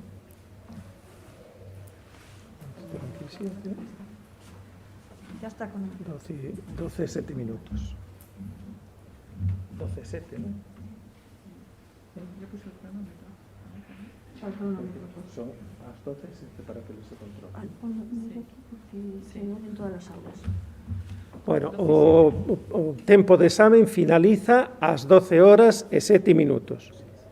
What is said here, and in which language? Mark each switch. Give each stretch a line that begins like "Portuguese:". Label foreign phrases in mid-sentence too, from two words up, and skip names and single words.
Spanish: Ya está con 12, 7 minutos. 12, 7, ¿no? Son las 12, 7 para que se controle. Sí, en todas las aulas.
Galician: Bueno, o tempo de examen finaliza ás 12 horas e 7 minutos.